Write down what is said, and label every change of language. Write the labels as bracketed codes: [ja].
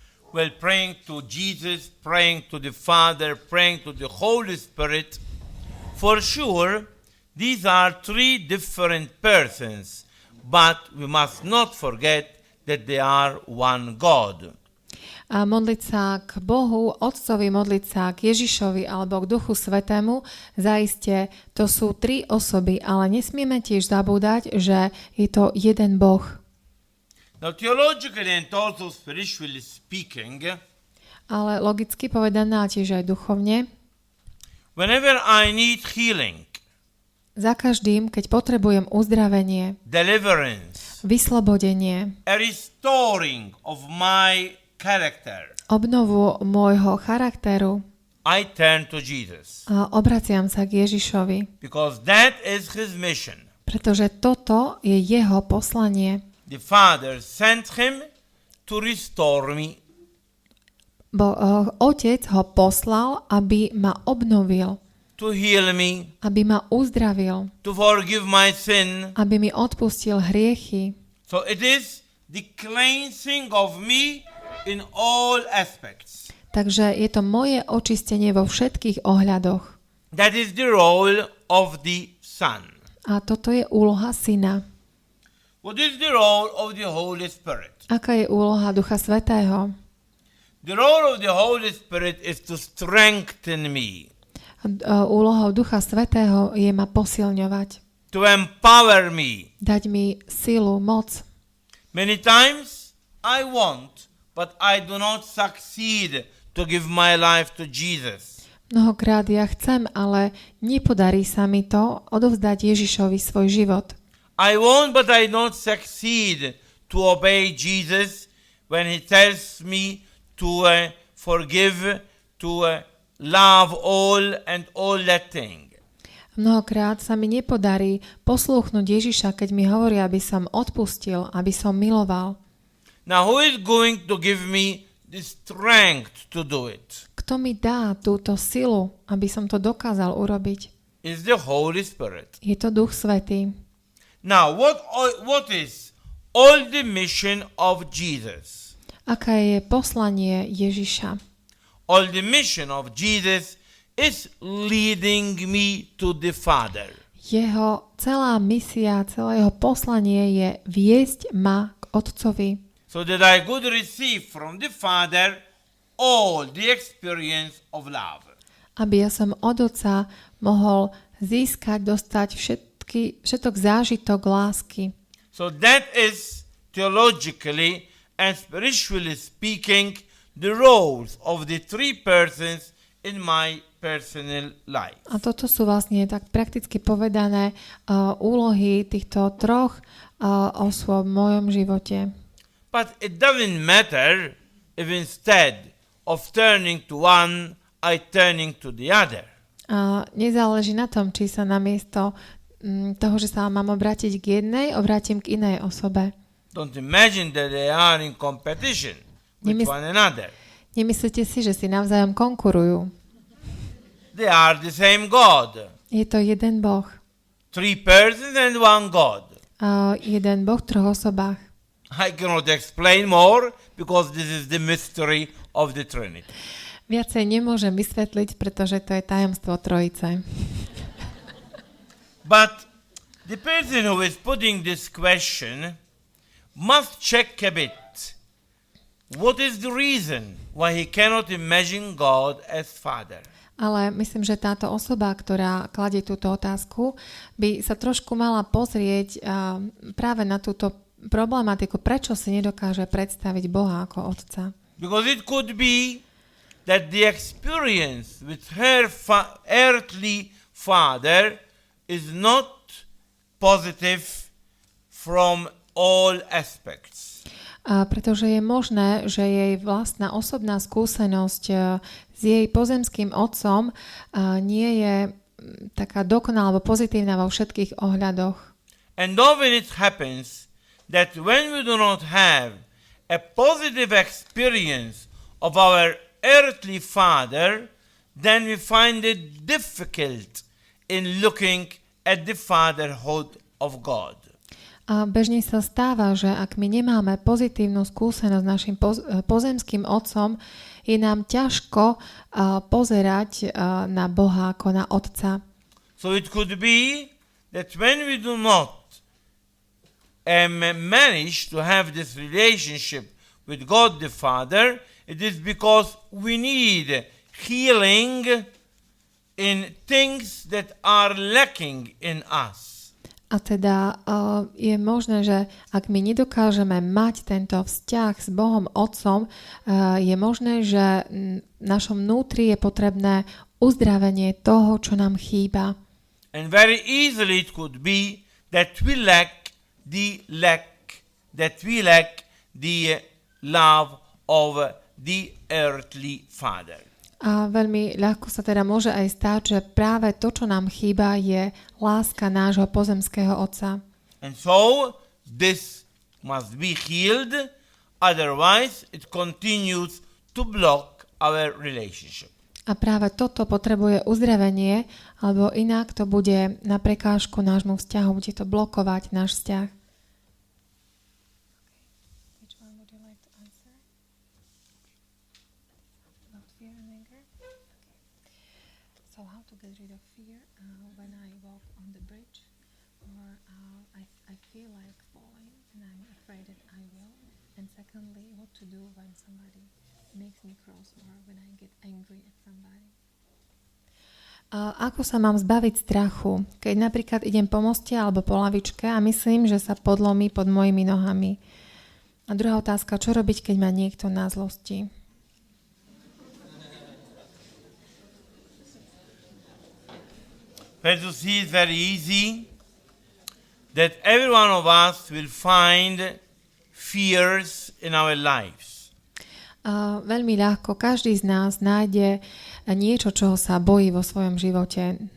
[en] Well, praying to Jesus, praying to the Father, praying to the Holy Spirit, for sure, these are three different persons, but we must not forget that they are one God. [sk] A modliť sa k Bohu, Otcovi, modliť sa k Ježišovi alebo k Duchu Svätému, zaiste to sú tri osoby, ale nesmieme tiež zabúdať, že je to jeden Boh. [en] Now, theologically and also spiritually speaking, [sk] Ale logicky povedané, a tiež aj duchovne, [en] whenever I need healing, [sk] za každým, keď potrebujem uzdravenie, [en] deliverance, [sk] vyslobodenie, [en] a restoring of my character, [sk] obnovu môjho charakteru, [en] I turn to Jesus, [sk] a obraciam sa k Ježišovi, [en] because that is his mission. [sk] pretože toto je jeho poslanie. [en] The Father sent him to restore me, [sk] Otec ho poslal, aby ma obnovil, [en] to heal me, [sk] aby ma uzdravil, [en] to forgive my sin. [sk] aby mi odpustil hriechy. [en] So it is the cleansing of me in all aspects. [sk] Takže je to moje očistenie vo všetkých ohľadoch. [en] That is the role of the Son. [sk] A toto je úloha Syna. [en] What is the role of the Holy Spirit? [sk] Aká je úloha Ducha Svätého? [en] The role of the Holy Spirit is to strengthen me, [sk] Úlohou Ducha Svätého je ma posilňovať, [en] to empower me. [sk] dať mi silu, moc. [en] Many times I want, but I do not succeed to give my life to Jesus. [sk] Mnohokrát ja chcem, ale nepodarí sa mi to odovzdať Ježišovi svoj život. [en] I want, but I don't succeed to obey Jesus when he tells me to forgive, to love all and all that thing. [sk] Mnohokrát sa mi nepodarí poslúchnuť Ježiša, keď mi hovorí, aby som odpustil, aby som miloval. [en] Now who is going to give me the strength to do it? [sk] Kto mi dá túto silu, aby som to dokázal urobiť? [en] Is the Holy Spirit. [sk] Je to Duch Svätý. [en] Now what is all the mission of Jesus? [sk] Aké je poslanie Ježiša? [en] All the mission of Jesus is leading me to the Father. [sk] Jeho celá misia, celé jeho poslanie je viesť ma k Otcovi, [en] So that I could receive from the Father all the experience of love. [sk] aby ja som od Otca mohol získať, dostať všetok zážitok lásky. [en] So that is theologically and spiritually speaking the roles of the three persons in my personal life. [sk] A toto sú vlastne tak prakticky povedané úlohy týchto troch osôb v mojom živote. [en] But it doesn't matter if instead of turning to one, I turning to the other. [sk] A nezáleží na tom, či sa namiesto toho, že sa mám obrátiť k jednej, obrátim k inej osobe. [en] Don't imagine that they are in competition with one another. [sk] Nemyslíte si, že si navzájom konkurujú. [en] They are the same God. [sk] Je to jeden Boh. [en] Three persons and one God. [sk] Jeden Boh v troch osobách. [en] I cannot explain more because this is the mystery of the Trinity. [sk] Viacej nemôžem vysvetliť, pretože to je tajomstvo Trojice. [en] But the person who is putting this question must check a bit. What is the reason why he cannot imagine God as Father? [sk] Ale myslím, že táto osoba, ktorá kladie túto otázku, by sa trošku mala pozrieť práve na túto problematiku, prečo si nedokáže predstaviť Boha ako Otca. [en] Because it could be that the experience with her earthly father is not positive from all aspects. [sk] Pretože je možné, že jej vlastná osobná skúsenosť s jej pozemským otcom nie je taká dokonalá alebo pozitívna vo všetkých ohľadoch. [en] And often it happens that when we do not have a positive experience of our earthly father, then we find it difficult in looking at the fatherhood of God. [sk] A bežne sa stáva, že ak my nemáme pozitívnu skúsenosť s našim pozemským otcom, je nám ťažko pozerať na Boha ako na otca. [en] So it could be that when we do not manage to have this relationship with God the Father, it is because we need healing in things that are lacking in us. [sk] A teda je možné, že ak my nedokážeme mať tento vzťah s Bohom Otcom, je možné, že v našom vnútri je potrebné uzdravenie toho, čo nám chýba. [en] And very easily it could be that we lack the love of the earthly father. [sk] A veľmi ľahko sa teda môže aj stať, že práve to, čo nám chýba, je láska nášho pozemského otca. [en] And so this must be healed, otherwise it continues to block our relationship. [sk] A práve toto potrebuje uzdravenie, alebo inak to bude na prekážku nášmu vzťahu, bude to blokovať náš vzťah. [en] Which one would you like to answer? About fear and anger? Okay. So how to get rid of fear when I walk on the bridge or I feel like falling and I'm afraid that I will. And secondly, what to do when somebody makes me cross or when I get angry at somebody. [sk] Ako sa mám zbaviť strachu, keď napríklad idem po moste alebo po lavičke a myslím, že sa podlomí pod mojimi nohami? A druhá otázka, čo robiť, keď ma niekto na zlosti? [en] Well, to see it's very easy that every one of us will find fears in our lives. [sk] Veľmi ľahko každý z nás nájde niečo, čoho sa bojí vo svojom živote.